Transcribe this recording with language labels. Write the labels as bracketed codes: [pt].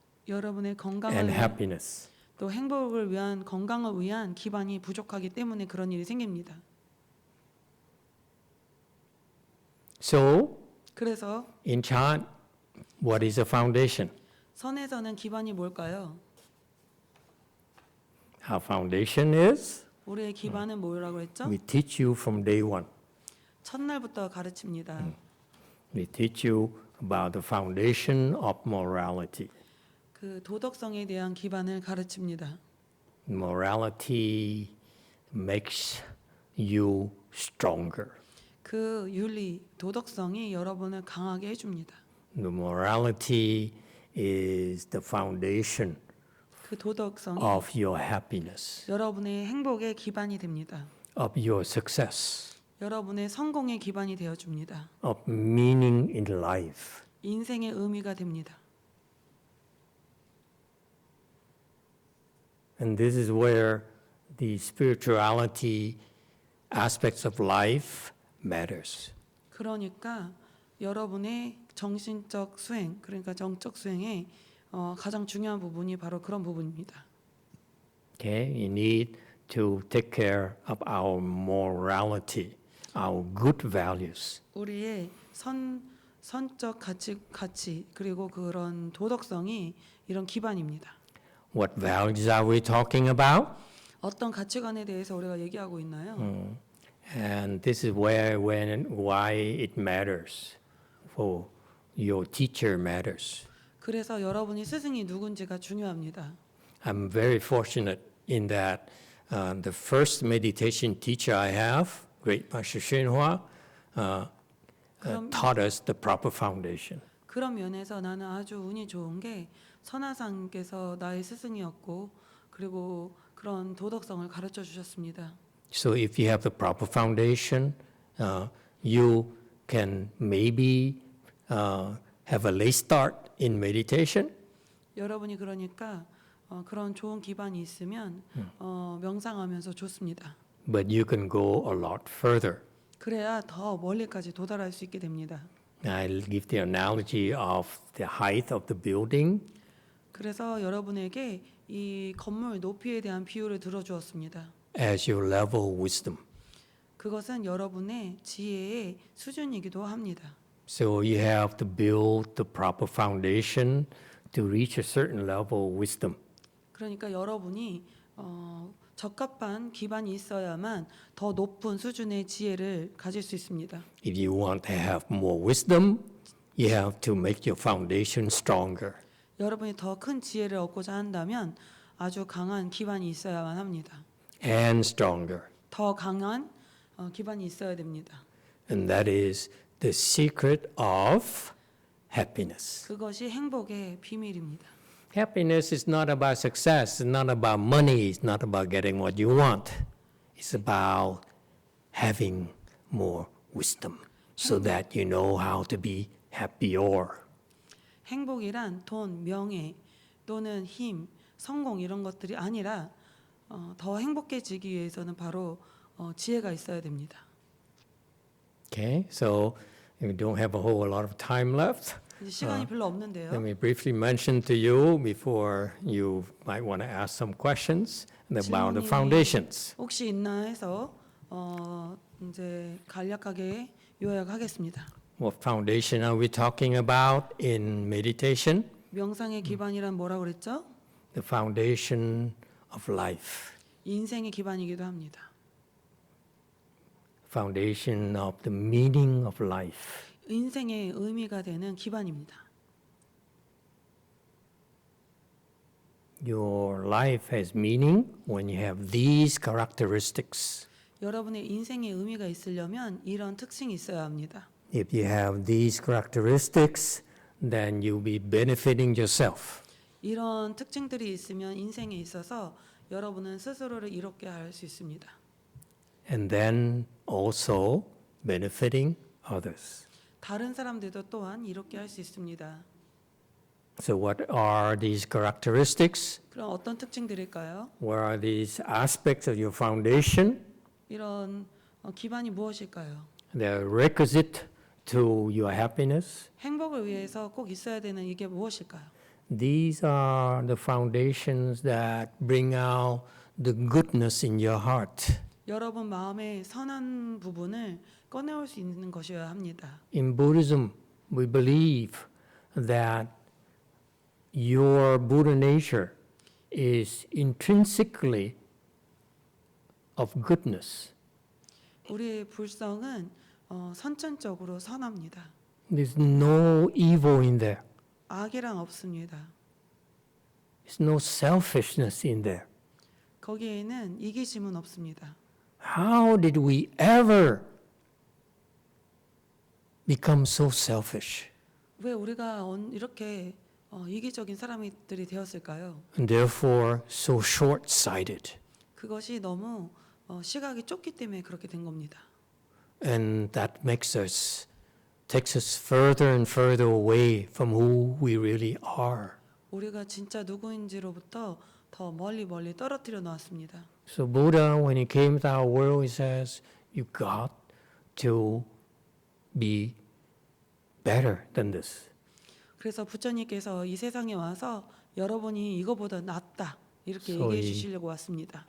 [ko] 여러분의 건강을 [en] and [ko] 위한, [en] happiness. [ko] 또 행복을 위한 건강을 위한 기반이 부족하기 때문에 그런 일이 생깁니다. [en] So, [ko] 그래서 [en] in Chan, what is a foundation? [ko] 선에서는 기반이 뭘까요? [en] Our foundation is, [ko] 우리의 기반은 뭐라고 했죠? [en] we teach you from day one. [ko] 첫날부터 가르칩니다. [en] We teach you about the foundation of morality. [ko] 그 도덕성에 대한 기반을 가르칩니다. [en] Morality makes you stronger. [ko] 그 윤리, 도덕성이 여러분을 강하게 해줍니다. [en] The morality is the foundation [ko] 그 도덕성이 [en] of your happiness, [ko] 여러분의 행복의 기반이 됩니다. [en] of your success, [ko] 여러분의 성공의 기반이 되어줍니다. [en] of meaning in life. [ko] 인생의 의미가 됩니다. [en] And this is where the spirituality aspects of life matters. [ko] 그러니까 여러분의 정신적 수행, 그러니까 정적 수행의 가장 중요한 부분이 바로 그런 부분입니다. [en] Okay, we need to take care of our morality, our good values. [ko] 우리의 선적 가치 그리고 그런 도덕성이 이런 기반입니다. [en] What values are we talking about? [ko] 어떤 가치관에 대해서 우리가 얘기하고 있나요? [en] And this is why it matters for your teacher matters. [ko] 그래서 여러분이 스승이 누군지가 중요합니다. [en] I'm very fortunate in that the first meditation teacher I have, Great Master Shinhwa, taught us the proper foundation. [ko] 그런 면에서 나는 아주 운이 좋은 게 선하상께서 나의 스승이었고 그리고 그런 도덕성을 가르쳐 주셨습니다. [en] So if you have the proper foundation, you can maybe have a late start in meditation, [ko] 여러분이 그러니까 그런 좋은 기반이 있으면 명상하면서 좋습니다. [en] but you can go a lot further. [ko] 그래야 더 멀리까지 도달할 수 있게 됩니다. [en] I'll give the analogy of the height of the building. [ko] 그래서 여러분에게 이 건물 높이에 대한 비유를 들어주었습니다. [en] As your level wisdom. [ko] 그것은 여러분의 지혜의 수준이기도 합니다. [en] So you have to build the proper foundation to reach a certain level wisdom. [ko] 그러니까 여러분이 적합한 기반이 있어야만 더 높은 수준의 지혜를 가질 수 있습니다. [en] If you want to have more wisdom, you have to make your foundation stronger. [ko] 여러분이 더 큰 지혜를 얻고자 한다면 아주 강한 기반이 있어야만 합니다. [en] And stronger. [ko] 더 강한 기반이 있어야 됩니다. [en] And that is the secret of happiness. [ko] 그것이 행복의 비밀입니다. [en] Happiness is not about success, it's not about money, it's not about getting what you want. It's about having more wisdom so that you know how to be happier. [ko] 행복이란 돈, 명예 또는 힘, 성공 이런 것들이 아니라 더 행복해지기 위해서는 바로 지혜가 있어야 됩니다. [en] Okay, so we don't have a whole lot of time left. [ko] 이제 시간이 별로 없는데요. [en] Let me briefly mention to you before you might want to ask some questions about the [ko] 질문이 [en] foundations. [ko] 혹시 있나 해서 이제 간략하게 요약하겠습니다. [en] What foundation are we talking about in meditation? [ko] 명상의 기반이란 뭐라고 그랬죠? [en] The foundation of life, [ko] 인생의 기반이기도 합니다. [en] foundation of the meaning of life. [ko] 인생의 의미가 되는 기반입니다. [en] Your life has meaning when you have these characteristics. [ko] 여러분의 인생의 의미가 있으려면 이런 특징이 있어야 합니다. [en] If you have these characteristics, then you'll be benefiting yourself. [ko] 이런 특징들이 있으면 인생에 있어서 여러분은 스스로를 이롭게 할 수 있습니다. [en] And then also benefiting others. [ko] 다른 사람들도 또한 이롭게 할 수 있습니다. [en] So what are these characteristics? [ko] 그럼 어떤 특징들일까요? [en] What are these aspects of your foundation? [ko] 이런 기반이 무엇일까요? [en] They're requisite to your happiness. [ko] 행복을 위해서 꼭 있어야 되는 이게 무엇일까요? [en] These are the foundations that bring out the goodness in your heart. [ko] 여러분 마음의 선한 부분을 꺼내올 수 있는 것이어야 합니다. [en] In Buddhism, we believe that your Buddha nature is intrinsically of goodness. [ko] 우리의 불성은 선천적으로 선합니다. [en] There's no evil in there. [ko] 악이란 없습니다. [en] There's no selfishness in there. [ko] 거기에는 이기심은 없습니다. [en] How did we ever become so selfish? [ko] 왜 우리가 이렇게 이기적인 사람들이 되었을까요? [en] And therefore so short-sighted. [ko] 그것이 너무 시각이 좁기 때문에 그렇게 된 겁니다. [en] And that takes us further and further away from who we really are. [ko] 우리가 진짜 누구인지로부터 더 멀리 떨어뜨려 놓았습니다. [en] So Buddha, when he came to our world, he says, you got to be better than this. [ko] 그래서 부처님께서 이 세상에 와서 여러분이 이거보다 낫다 이렇게 [en] So [ko] 얘기해 주시려고 왔습니다.